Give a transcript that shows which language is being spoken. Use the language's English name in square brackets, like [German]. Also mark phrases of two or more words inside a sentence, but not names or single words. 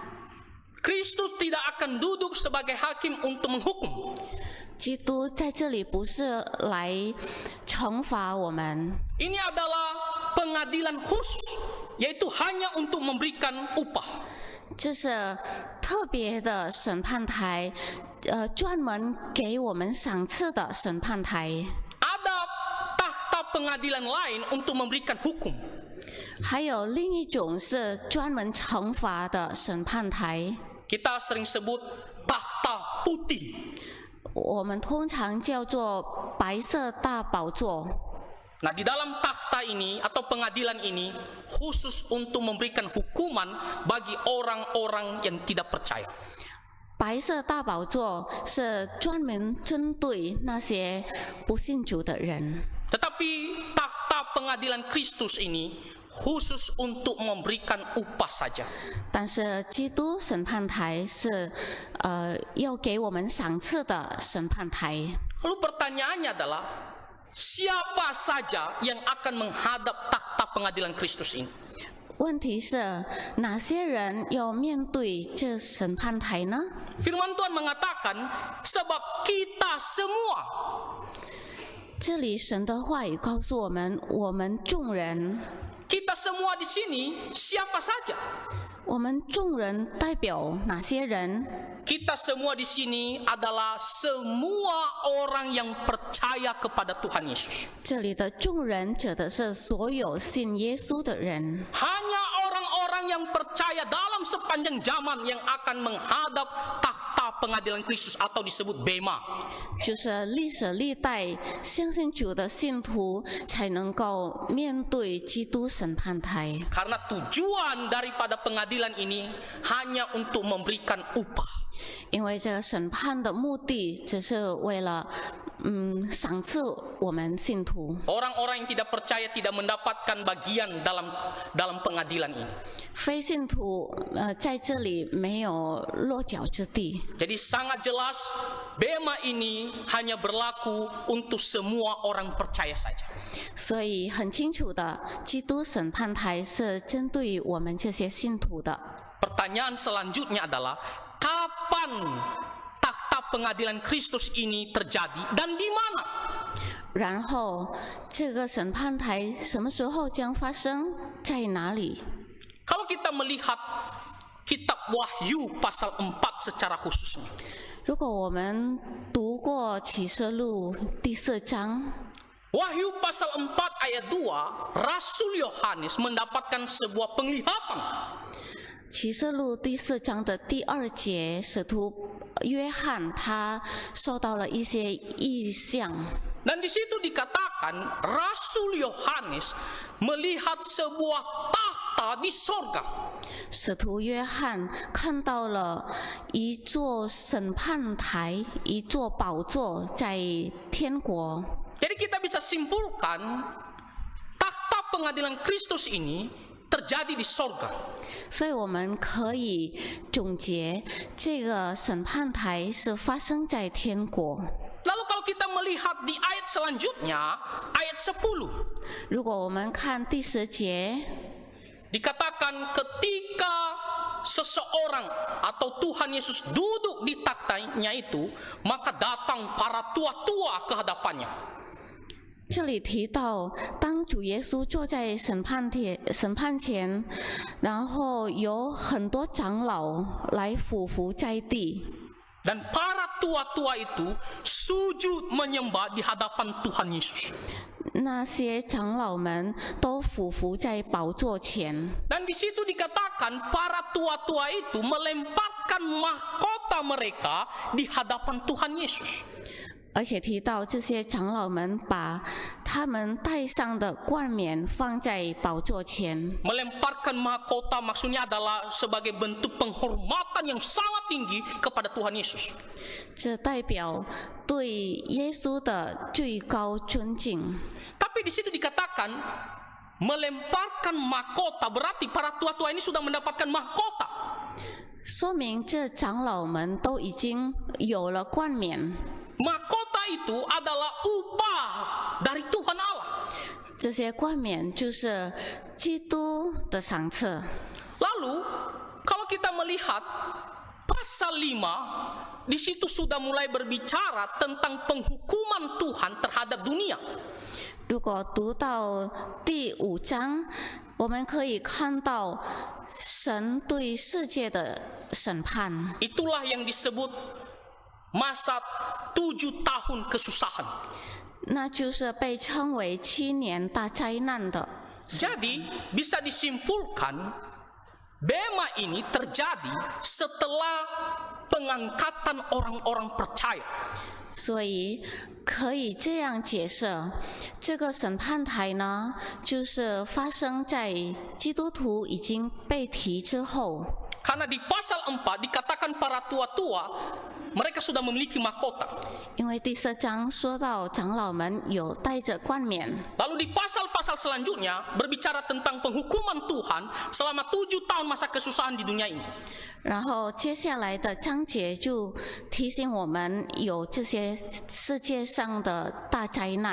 [Indonesian] Kristus tidak akan duduk sebagai hakim untuk menghukum. [Chinese] 基督在这里不是来惩罚我们， [Indonesian] Ini adalah pengadilan khusus, yaitu hanya untuk memberikan upah. [Chinese] 这是特别的审判台，专门给我们赏赐的审判台。 [Indonesian] Ada takhta pengadilan lain untuk memberikan hukum. [Chinese] 还有另一种是专门惩罚的审判台， [Indonesian] Kita sering sebut takhta putih. [Chinese] 我们通常叫做白色大宝座。 [Indonesian] Nah, di dalam takhta ini atau pengadilan ini khusus untuk memberikan hukuman bagi orang-orang yang tidak percaya. [Chinese] 白色大宝座是专门针对那些不信主的人， [Indonesian] Tetapi takhta pengadilan Kristus ini khusus untuk memberikan upah saja. [Chinese] 但是基督审判台是要给我们赏赐的审判台。 [Indonesian] Lalu pertanyaannya adalah, siapa saja yang akan menghadap takhta pengadilan Kristus ini? [Chinese] 问题是哪些人要面对这审判台呢？ [Indonesian] Firman Tuhan mengatakan, sebab kita semua. [Chinese] 这里神的话语告诉我们，我们众人， [Indonesian] Kita semua di sini siapa saja? [Chinese] 我们众人代表哪些人？ [Indonesian] Kita semua di sini adalah semua orang yang percaya kepada Tuhan Yesus. [Chinese] 这里的众人指的是所有信耶稣的人， [Indonesian] Hanya orang-orang yang percaya dalam sepanjang zaman yang akan menghadap takhta pengadilan Kristus atau disebut Bema. [Chinese] 就是历史历代相信主的信徒才能够面对基督审判台。 [Indonesian] Karena tujuan daripada pengadilan ini hanya untuk memberikan upah. [Chinese] 因为这个审判的目的只是为了赏赐我们信徒。 [Indonesian] Orang-orang yang tidak percaya tidak mendapatkan bagian dalam pengadilan ini. [Chinese] 非信徒在这里没有落脚之地， [Indonesian] Jadi sangat jelas Bema ini hanya berlaku untuk semua orang percaya saja. [Chinese] 所以很清楚的，基督审判台是针对于我们这些信徒的。 [Indonesian] Pertanyaan selanjutnya adalah, kapan takhta pengadilan Kristus ini terjadi dan di mana? [Chinese] 然后这个审判台什么时候将发生，在哪里？ [Indonesian] Kalau kita melihat kitab Wahyu pasal 4 secara khususnya, [Chinese] 如果我们读过启示录第4章， [Indonesian] Wahyu pasal 4 ayat 2, Rasul Yohanes mendapatkan sebuah penglihatan. [Chinese] 启示录第4章的第2节，使徒约翰他受到了一些异象。 [Indonesian] Dan di situ dikatakan Rasul Yohanes melihat sebuah takhta di sorga. [Chinese] 使徒约翰看到了一座审判台，一座宝座在天国。 [Indonesian] Jadi kita bisa simpulkan takhta pengadilan Kristus ini terjadi di sorga. [Chinese] 所以我们可以总结，这个审判台是发生在天国。 [Indonesian] Lalu kalau kita melihat di ayat selanjutnya, ayat 10, [Chinese] 如果我们看第10节， [Indonesian] dikatakan ketika seseorang atau Tuhan Yesus duduk di takhtanya itu, maka datang para tua-tua ke hadapannya. [Chinese] 这里提到，当主耶稣坐在审判前，然后有很多长老来俯伏在地。 [Indonesian] Dan para tua-tua itu sujud menyembah di hadapan Tuhan Yesus. [Chinese] 那些长老们都俯伏在宝座前。 [Indonesian] Dan di situ dikatakan para tua-tua itu melemparkan mahkota mereka di hadapan Tuhan Yesus. [Chinese] 而且提到这些长老们把他们戴上的冠冕放在宝座前。 [Indonesian] Melemparkan mahkota maksudnya adalah sebagai bentuk penghormatan yang sangat tinggi kepada Tuhan Yesus. [Chinese] 这代表对耶稣的最高尊敬。 [Indonesian] Tapi di situ dikatakan melemparkan mahkota, berarti para tua-tua ini sudah mendapatkan mahkota. [Chinese] 说明这长老们都已经有了冠冕。 [Indonesian] Mahkota itu adalah upah dari Tuhan Allah. [Chinese] 这些冠冕就是基督的赏赐。 [Indonesian] Lalu kalau kita melihat pasal 5, di situ sudah mulai berbicara tentang penghukuman Tuhan terhadap dunia. [Chinese] 如果读到第5章，我们可以看到神对世界的审判。 [Indonesian] Itulah yang disebut masa 7 tahun kesusahan. [Chinese] 那就是被称为7年大灾难的。 [Indonesian] Jadi bisa disimpulkan Bema ini terjadi setelah pengangkatan orang-orang percaya. [Chinese] 所以可以这样解释，这个审判台呢，就是发生在基督徒已经被提之后。 [Indonesian] Karena di pasal 4 dikatakan para tua-tua mereka sudah memiliki mahkota. [Chinese] 因为第4章说到长老们有带着冠冕。 [Indonesian] Lalu di pasal-pasal selanjutnya berbicara tentang penghukuman Tuhan selama 7 tahun masa kesusahan di dunia ini. [Chinese] 然后接下来的章节就提醒我们有这些世界上的大灾难。